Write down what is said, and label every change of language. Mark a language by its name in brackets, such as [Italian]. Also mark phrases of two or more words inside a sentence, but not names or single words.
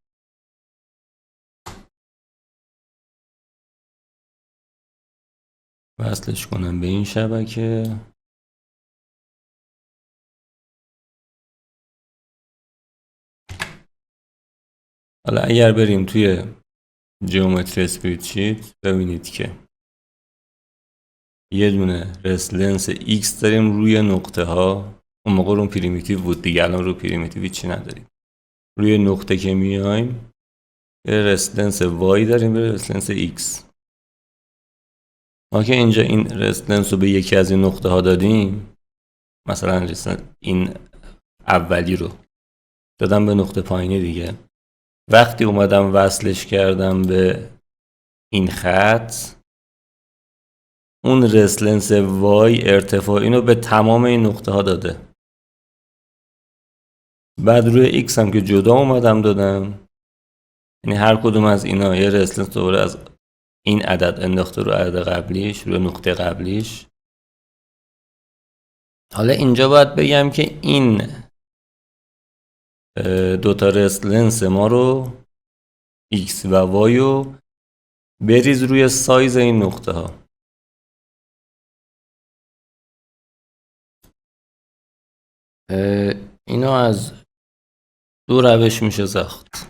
[Persian] وصلش کنم به این شبکه. حالا اگر بریم توی [English] geometry spreadsheet [Persian] ببینید که یه دونه [English] rest length x [Persian] داریم روی نقطه ها. اون موقع رو پریمیتیو بود دیگه، الان رو پریمیتیو چی نداریم. روی نقطه که میایم یه [English] rest length y [Persian] داریم، یه [English] rest length x. [Persian] ما که اینجا این [English] rest length [Persian] رو به یکی از این نقطه ها دادیم، مثلا این اولی رو دادم به نقطه پایینی دیگه، وقتی اومدم وصلش کردم به این خط، اون [English] rest length y [Persian] ارتفاع اینو به تمام این نقطه ها داده. بعد روی x هم که جدا اومدم دادم، یعنی هر کدوم از اینا یه [English] rest length [Persian] دوباره از این عدد انداخته رو عدد قبلیش، روی نقطه قبلیش. حالا اینجا باید بگم که این دوتا [English] rest length [Persian] ما رو x و y رو بریز روی سایز این نقطه ها. اینو از دو روش میشه ساخت.